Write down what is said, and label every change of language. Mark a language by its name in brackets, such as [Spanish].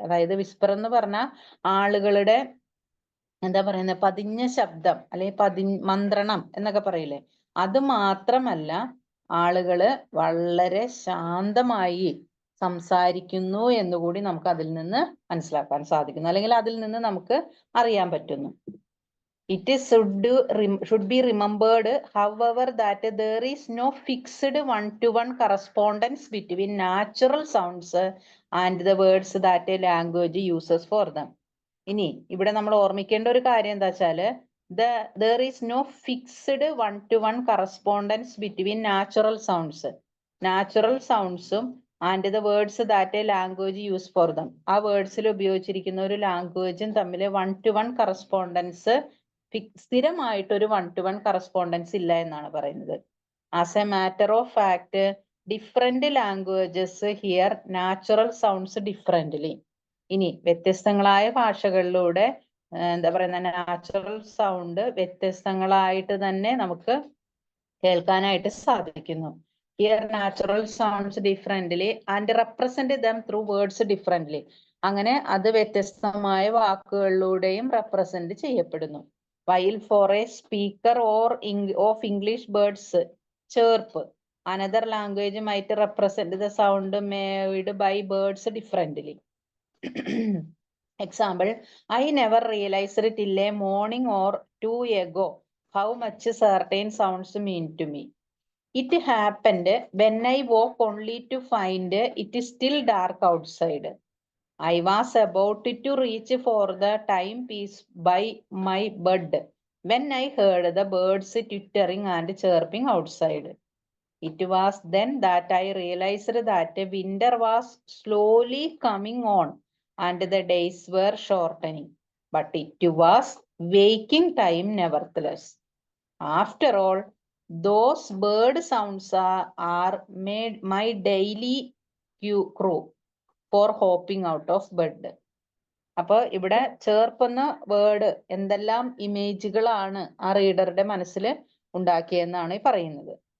[Malayalam] അതായത് വിസ്പർ എന്ന് പറഞ്ഞാൽ ആളുകളുടെ എന്താ പറയുന്നത് പതിഞ്ഞ ശബ്ദം അല്ലെങ്കിൽ മന്ത്രണം എന്നൊക്കെ പറയില്ലേ, അത് മാത്രമല്ല ആളുകള് വളരെ ശാന്തമായി സംസാരിക്കുന്നു എന്നുകൂടി നമുക്ക് അതിൽ നിന്ന് മനസ്സിലാക്കാൻ സാധിക്കുന്നു, അല്ലെങ്കിൽ അതിൽ നിന്ന് നമുക്ക് അറിയാൻ പറ്റുന്നു. [English] It should be remembered, however, that there is no fixed one-to-one correspondence between natural sounds and the words that a language uses for them. [Malayalam] ഇനി ഇവിടെ നമ്മൾ ഓർമ്മിക്കേണ്ട ഒരു കാര്യം എന്താ വെച്ചാല് [English] there is no fixed one-to-one correspondence between natural sounds. Natural സൗണ്ട്സും and the words that a language use for them. [Malayalam] ആ വേർഡ്സിൽ ഉപയോഗിച്ചിരിക്കുന്ന ഒരു ലാംഗ്വേജും തമ്മിൽ one-to-one കറസ്പോണ്ടൻസ്, സ്ഥിരമായിട്ടൊരു one-to-one കറസ്പോണ്ടൻസ് ഇല്ല എന്നാണ് പറയുന്നത്. [English] As a matter of fact different languages hear natural sounds differently. [Malayalam] ഇനി വ്യത്യസ്തങ്ങളായ ഭാഷകളിലൂടെ എന്താ പറയുന്ന നാച്ചുറൽ സൗണ്ട് വ്യത്യസ്തങ്ങളായിട്ട് തന്നെ നമുക്ക് കേൾക്കാനായിട്ട് സാധിക്കുന്നു. [English] Hear natural sounds differently and represent them through words differently. [Malayalam] അങ്ങനെ അത് വ്യത്യസ്തമായ വാക്കുകളിലൂടെയും റെപ്രസെന്റ് ചെയ്യപ്പെടുന്നു. [English] While for a speaker of English birds chirp Another language might represent the sound made by birds differently. Example, I never realized till a morning or two ago how much certain sounds mean to me. It happened when I woke only to find it is still dark outside. I was about to reach for the timepiece by my bed when I heard the birds twittering and chirping outside. It was then that I realized that winter was slowly coming on and the days were shortening, but it was waking time nevertheless. After all, those bird sounds are made my daily crew for hopping out of bed. [Malayalam] അപ്പൊ ഇവിടെ ചേർക്കുന്ന word എന്തെല്ലാം ഇമേജുകളാണ് ആ റീഡറുടെ മനസ്സിൽ ഉണ്ടാക്കിയെന്നാണ് ഈ പറയുന്നത്.